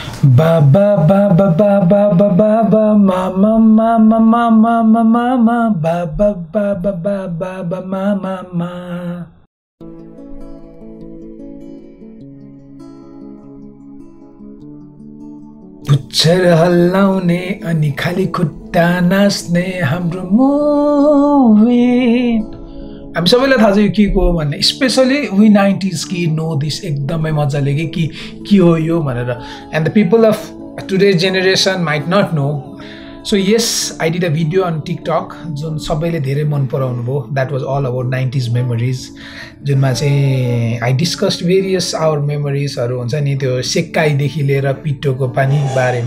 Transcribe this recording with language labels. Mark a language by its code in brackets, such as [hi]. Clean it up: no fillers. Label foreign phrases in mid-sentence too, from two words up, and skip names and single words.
[ne] Baba baba baba baba mama mama mama mama mama baba baba baba baba mama. पुच्छर हल्लाउने अनि खाली खुट्टा नाच्ने हाम्रो मुभी। हामी सबैलाई थाहा छ यो के को हो भन्ने, [en] especially we 90s kid know this [ne] एकदमै मजाले कि के हो यो भनेर, [en] and the people of today's generation might not know. So yes, I did a video on TikTok [ne] जुन सबैले धेरै मन पराउनु भयो। [en] That was all about 90s memories, [ne] जुनमा चाहिँ [en] I discussed various our memoriesहरू [ne] हुन्छ नि, त्यो सेक्काइदेखि लिएर पिटोको पानी बारेमा।